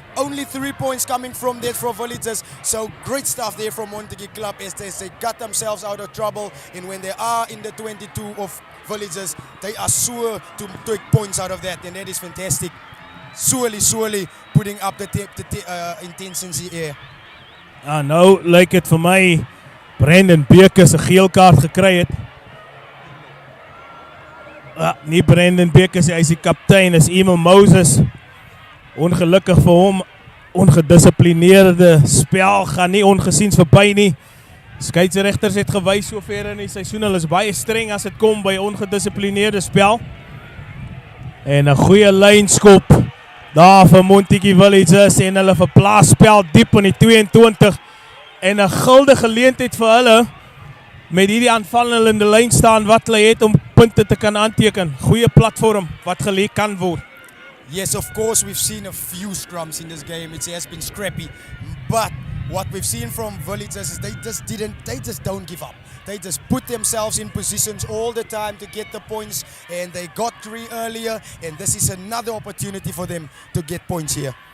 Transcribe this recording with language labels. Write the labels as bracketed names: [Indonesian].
[English] Only 3 points coming from that for Villages, so great stuff there from Montagu Club as they got themselves out of trouble, and when they are in the 22 of Villages, they are sure to take points out of that, and that is fantastic. Surely putting up the intensity here. [Afrikaans] Nou lyk dit vir my Brandon Bekes 'n geel kaart gekry het. Nie Brandon Bekes, hy is die kaptein, is Emil Moses Ongelukkig vir hom, ongedisciplineerde spel gaan nie ongesiens verby nie. Skeieregters het gewys sover in die seisoen, hulle is baie streng as dit kom by ongedisciplineerde spel. En 'n goeie lynskop daar vir Montagu Villagers en hulle verplaas spel diep in die 22 en 'n guldige geleentheid vir hulle met hierdie aanvallende lyn staan wat hulle het om punte te kan aanteken. Goeie platform wat gelê kan word. [English] Yes, of course, we've seen a few scrums in this game. It has been scrappy, but what we've seen from Villagers is they just don't give up. They just put themselves in positions all the time to get the points, and they got 3 earlier, and this is another opportunity for them to get points here.